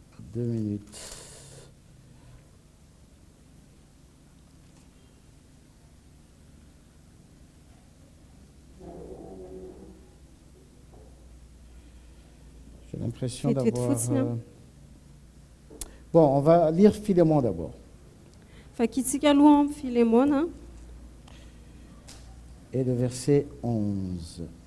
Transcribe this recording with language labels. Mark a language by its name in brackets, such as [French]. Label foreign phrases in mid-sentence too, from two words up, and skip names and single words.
[French] 2 minutes. J'ai l'impression Vite, vite, d'avoir... [Malagasy] fotsiny. [French] Bon, on va lire Philémon d'abord. [Malagasy] Vakitsika aloha amin'ny Filemona, [French] Et le verset 11.